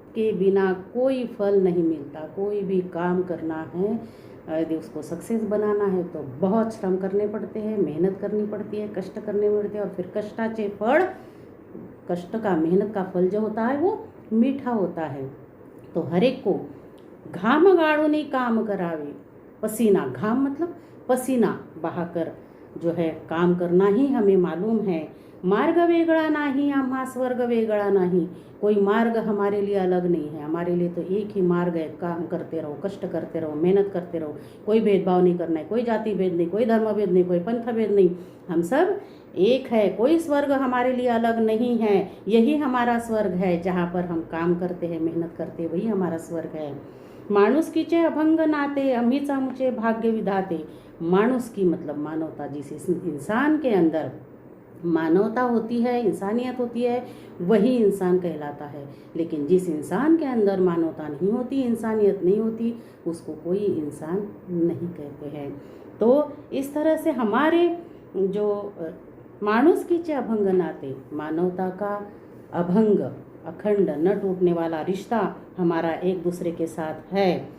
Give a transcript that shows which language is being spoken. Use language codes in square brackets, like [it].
[hi] के बिना कोई फल नहीं मिलता। कोई भी काम करना है, यदि उसको सक्सेस बनाना है तो बहुत श्रम करने पड़ते हैं, मेहनत करनी पड़ती है, कष्ट करने पड़ते हैं, और फिर [mr] कष्टाचे फळ, [hi] कष्ट का, मेहनत का फल जो होता है वो मीठा होता है। तो हर एक को [mr] घाम गाळूनी काम करावे, [hi] पसीना, घाम मतलब पसीना बहाकर जो है काम करना ही हमें मालूम है। [mr] मार्ग वेगळा नाही आम्हा स्वर्ग वेगळा नाही। [hi] कोई मार्ग हमारे लिए अलग नहीं है, हमारे लिए तो एक ही मार्ग है। काम करते रहो, कष्ट करते रहो, मेहनत करते रहो, कोई भेदभाव नहीं करना है, कोई जाति भेद नहीं, कोई धर्म भेद नहीं, कोई पंथ भेद नहीं, हम सब एक है। कोई स्वर्ग हमारे लिए अलग नहीं है, यही हमारा स्वर्ग है। जहाँ पर हम काम करते हैं, मेहनत करते हैं, वही हमारा स्वर्ग है। [mr] माणुसकीचे अभंग नाते अमीच आमुचे भाग्य विधाते। [hi] माणुसकी मतलब मानवता, जिस इंसान के अंदर मानवता होती है, इंसानियत होती है, वही इंसान कहलाता है। लेकिन जिस इंसान के अंदर मानवता नहीं होती, इंसानियत नहीं होती, उसको कोई इंसान नहीं कहते हैं। तो इस तरह से हमारे जो [mr] माणुसकीचे अभंग नाते, [hi] मानवता का अभंग, अखंड, न टूटने वाला रिश्ता हमारा एक दूसरे के साथ है।